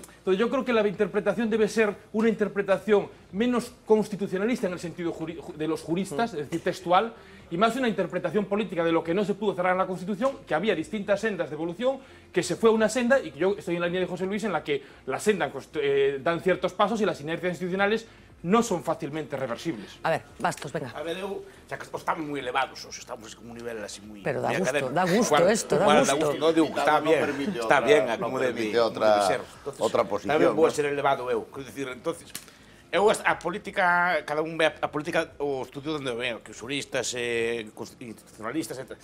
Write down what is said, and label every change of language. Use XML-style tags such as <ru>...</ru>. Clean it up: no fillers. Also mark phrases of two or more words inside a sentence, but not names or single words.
<es>Entonces, yo creo que la interpretación debe ser una interpretación menos constitucionalista en el sentido de los juristas, es decir, textual, y más una interpretación política de lo que no se pudo cerrar en la Constitución, que había distintas sendas de evolución, que se fue a una senda, y que yo estoy en la línea de José Luis, en la que las sendas dan ciertos pasos y las inercias institucionales</es> <gl>non son facilmente reversibles.</gl> <es>A ver, Bastos, venga.</es> <gl>A ver, xa que estamos moi elevados, estamos como un nivel así moi...</gl> <es>Pero da gusto esto, da gusto.</es> <gl>Non digo que</gl> <es>está bien,</es> <gl>como debe ser. Outra posición. Tamén vou ser elevado eu, quero dicir, entonces... Eu a política, cada un ve a política, o estudio onde veo, que os juristas, institucionalistas, etc.</gl>